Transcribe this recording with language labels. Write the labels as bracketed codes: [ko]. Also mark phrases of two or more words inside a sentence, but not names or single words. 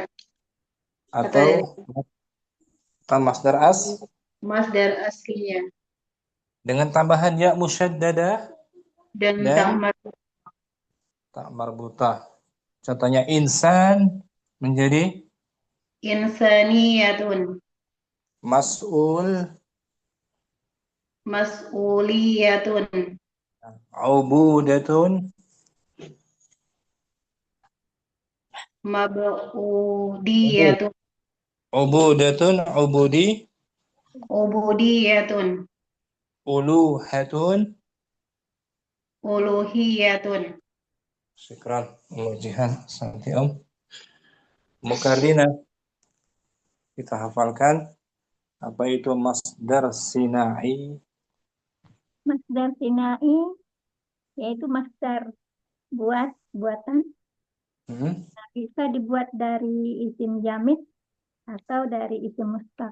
[id] atau masdar masdar aslinya dengan tambahan [ar] ياء مشددة [id] dan dan [ar] تاء مربوطة. [id] Contohnya insan menjadi [ar] إنسانيةٌ، مسؤوليةٌ, عبودةٌ, مبعوديةٌ. عبودةٌ، عبودي, عبوديةٌ. ألوهةٌ. ألوهيةٌ. Syukran. Jihan. Santi Om. Mukardina. [id] Kita hafalkan. Apa itu [ar] مصدر صناعي? مصدر صناعي [id] yaitu masdar buatan bisa dibuat dari [ar] اسم جامد [id] atau dari [ar] اسم مشتق